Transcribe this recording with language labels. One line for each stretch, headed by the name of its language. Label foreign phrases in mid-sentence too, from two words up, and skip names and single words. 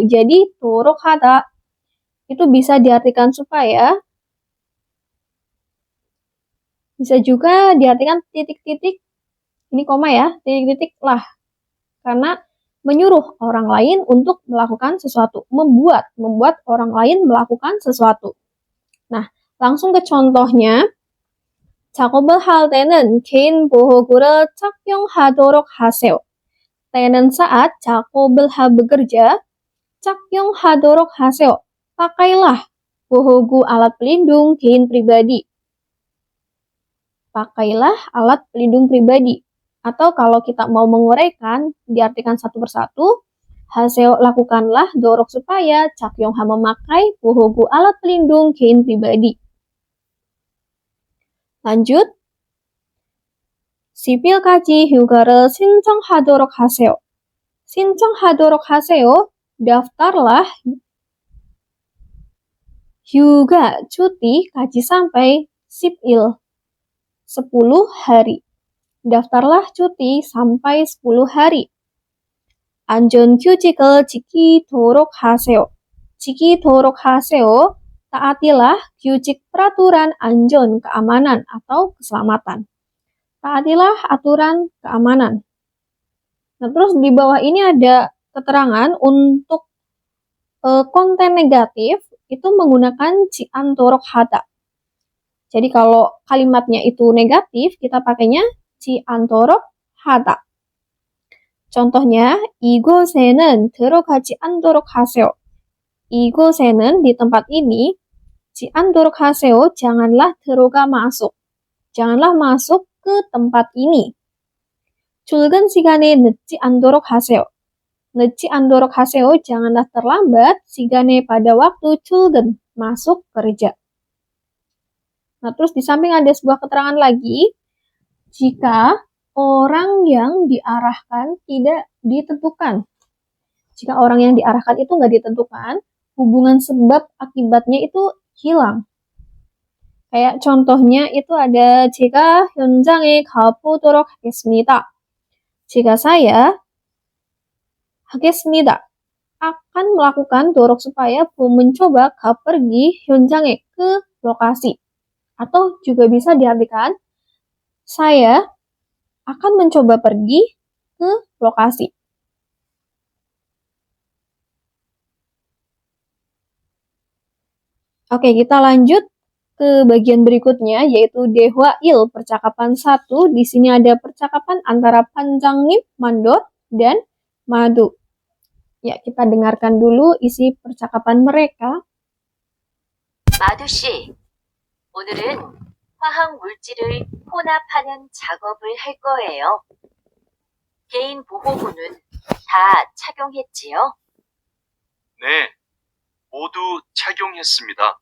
Indonesian: Jadi,
Korean: 도록 하다
Indonesian: itu bisa diartikan supaya, bisa juga diartikan titik-titik, ini koma ya, titik-titik lah. Karena menyuruh orang lain untuk melakukan sesuatu. Membuat orang lain melakukan sesuatu. Nah, langsung ke contohnya.
Korean: 작업을 할 때는 개인 보호구를 착용하도록 하세요. 때는 saat 작업을 bekerja, 착용하도록 하세요.
Indonesian: Pakailah bohogu alat pelindung 개인 pribadi. Pakailah alat pelindung pribadi. Atau kalau kita mau menguraikan, diartikan satu persatu, haseo lakukanlah, dorok supaya, cakyongha memakai, bohogu alat pelindung 개인 pribadi. Lanjut.
Korean: sipil까지 휴가를 신청하도록 하세요. 신청하도록 하세요.
Indonesian: Daftarlah hyuga cuti kaji sampai sipil 10 hari. Daftarlah cuti sampai 10 hari.
Korean: 안전 규칙을 지키도록 하세요. 지키도록 하세요.
Indonesian: Taatilah 규칙 peraturan anjon keamanan atau keselamatan. Taatilah aturan keamanan. Nah, terus di bawah ini ada keterangan untuk konten negatif itu menggunakan
Korean: 지 않도록 하다.
Indonesian: Jadi kalau kalimatnya itu negatif, kita pakainya
Korean: 지 않도록 하다.
Indonesian: Contohnya,
Korean: 이곳에는 들어가지 않도록 하세요.
Indonesian: 이곳에는 di tempat ini,
Korean: 지 않도록 하세요,
Indonesian: janganlah terroga masuk. Janganlah masuk ke tempat ini.
Korean: 출근 시간에 늦지 않도록 하세요. 늦지 않도록 하세요,
Indonesian: janganlah terlambat, 시간에 pada waktu 출근, masuk kerja. Nah, terus di samping ada sebuah keterangan lagi, jika orang yang diarahkan tidak ditentukan. Jika orang yang diarahkan itu nggak ditentukan, hubungan sebab akibatnya itu hilang. Kayak contohnya itu ada
Korean: 제가 현장에 가보도록 하겠습니다.
Indonesian: Jika saya 하겠습니다 akan melakukan dorok supaya mencoba pergi 현장에 ke lokasi. Atau juga bisa diartikan saya akan mencoba pergi ke lokasi. Oke, kita lanjut ke bagian berikutnya, yaitu Dehwa Il, percakapan 1. Di sini ada percakapan antara Panjangnim, Mandor, dan Madu. Ya, kita dengarkan dulu isi percakapan mereka.
Korean: 마두 씨, 오늘은 화학 물질을 혼합하는 작업을 할 거예요. 개인 보호구는 다 착용했지요? 네, 모두 착용했습니다.